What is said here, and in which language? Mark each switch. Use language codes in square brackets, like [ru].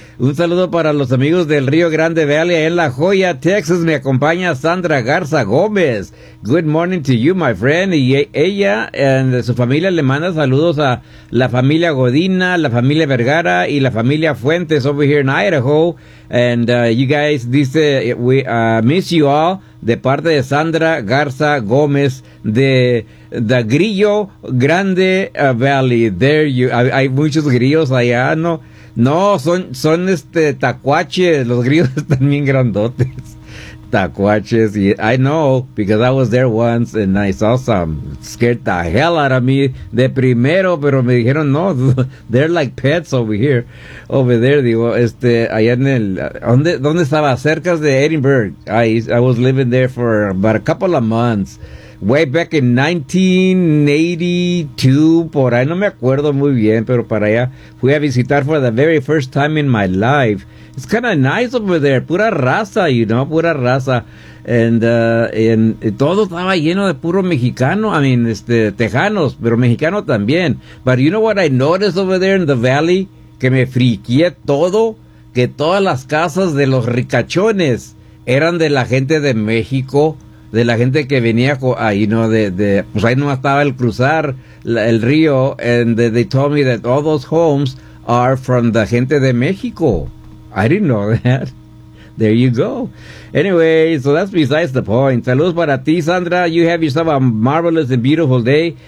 [es] Un saludo para los amigos del Río Grande Valley en La Joya, Texas. Me acompaña [en] Sandra Garza Gómez. Good morning to you, my friend. [es] Y ella y su familia le manda saludos a la familia Godina, la familia Vergara y la familia Fuentes [en] over here in Idaho. And you guys, [es] dice, [en] we miss you all. [es] De parte de Sandra Garza Gómez de the Grillo Grande Valley. [en] There you, [es] hay muchos grillos allá, ¿no? No, son tacuaches. Los grillos están bien grandotes. Tacuaches. [en] I know, because I was there once and I saw some. Scared the hell out of me [es] de primero, pero me dijeron, no, [en] they're like pets over here. Over there, [es] digo, allá en el, ¿dónde estaba? Cerca de Edinburgh. [en] I was living there for about a couple of months. Way back in 1982, [es] por ahí, no me acuerdo muy bien, pero para allá fui a visitar [en] for the very first time in my life. It's kind of nice over there, [es] pura raza, [en] you know, pura raza. [es] And todo estaba lleno de puro mexicano, [en] I mean, [es] tejanos, pero mexicano también. [en] But you know what I noticed over there in the valley? [es] Que me friqué todo, que todas las casas de los ricachones eran de la gente de México. De la gente que venía ahí, ¿no? Pues ahí no estaba el cruzar el río. [en] And they told me that all those homes are from the [es] gente de México. [en] I didn't know that. There you go. Anyway, so that's besides the point. [es] Saludos para ti, Sandra. [en] You have yourself a marvelous and beautiful day.